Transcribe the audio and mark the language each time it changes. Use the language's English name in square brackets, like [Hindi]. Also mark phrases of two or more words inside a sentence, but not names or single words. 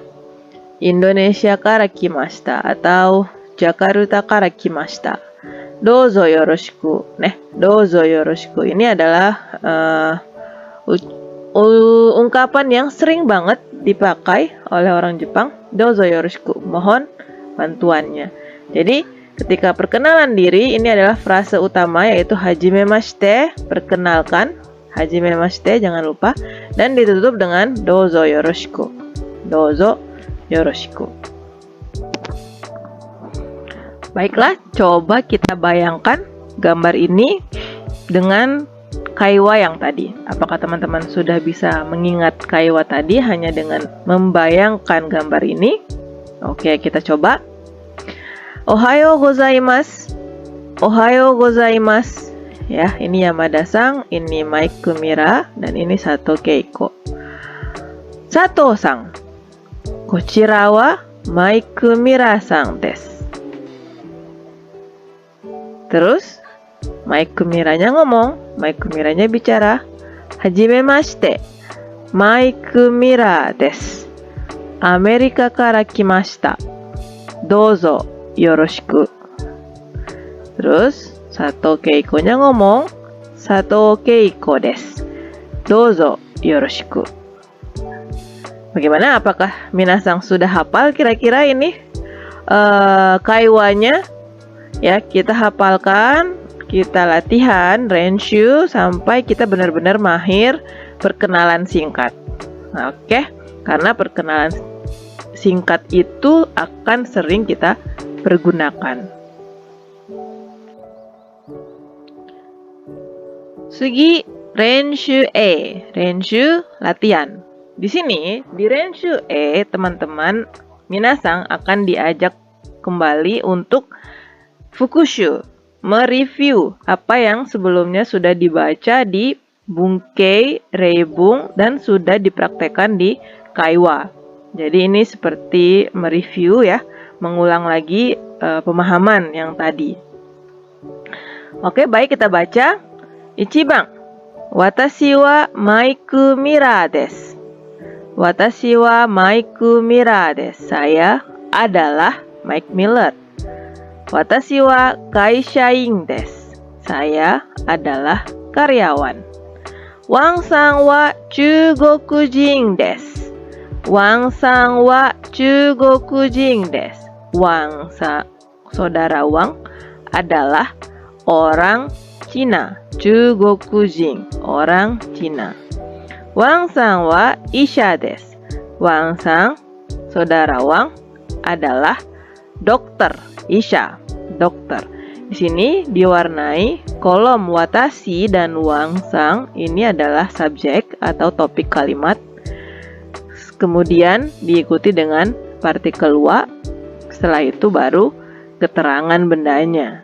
[Japanese] インドネシアから来ました atau ジャカルタから来ました. どうぞよろしく。どうぞよろしく. [Indonesian] Ini adalah ungkapan yang sering banget dipakai oleh orang Jepang. [Japanese] どうぞよろしく. [Indonesian] Mohon bantuannya. Jadi, ketika perkenalan diri, ini adalah frase utama yaitu hajimemashite, perkenalkan. Hajimemashite, jangan lupa. Dan ditutup dengan [Japanese] どうぞよろしく. どうぞよろしく. [Indonesian] Baiklah, coba kita bayangkan gambar ini dengan kaiwa yang tadi. Apakah teman-teman sudah bisa mengingat kaiwa tadi hanya dengan membayangkan gambar ini? Oke, kita coba. [Japanese] おはようございます。おはようございます. [Indonesian] Ya, ini Yamada-san, ini Mike Mira, dan ini Sato Keiko. Sato-san. [Japanese] こちらはマイク・ミラさんです. [Indonesian] Terus, Mike Miranya ngomong, Mike Miranya bicara. [Japanese] はじめまして。マイク・ミラです. アメリカから来ました。どうぞよろしく. [Indonesian] Terus Sato Keiko-nya ngomong, [Japanese] さとうけいこです. どうぞよろしく. [Indonesian] Bagaimana? Apakah minasang sudah hafal kira-kira ini kaiwanya? Ya, kita hafalkan, kita latihan, renshu sampai kita benar-benar mahir perkenalan singkat. Oke, karena perkenalan singkat itu akan sering kita pergunakan. [Japanese] 次練習E、練習 latihan. [Indonesian] Di sini di renshu E, teman-teman minasang akan diajak kembali untuk fukushu, mereview apa yang sebelumnya sudah dibaca di Bunkei, Reibung, dan sudah dipraktekkan di Kaiwa. Jadi ini seperti mereview ya, mengulang lagi pemahaman yang tadi. Oke, baik, kita baca. [Japanese] 一番、わたしはマイク・ミラです. わたしはマイク・ミラです. [Indonesian] Saya adalah Mike Miller. [Japanese] わたしは会社員です. [Indonesian] Saya adalah karyawan. [Japanese] ワンさんは中国人です. ワンさんは中国人です. [Indonesian] Wang-san, saudara Wang, adalah orang Cina. Chugokujin, orang Cina. [Japanese] ワンさんは医者です. [Indonesian] Wang-san, saudara Wang, adalah dokter. Isha, dokter. Di sini diwarnai kolom watashi dan Wang-san, ini adalah subjek atau topik kalimat. Kemudian diikuti dengan partikel wa, setelah itu baru keterangan bendanya.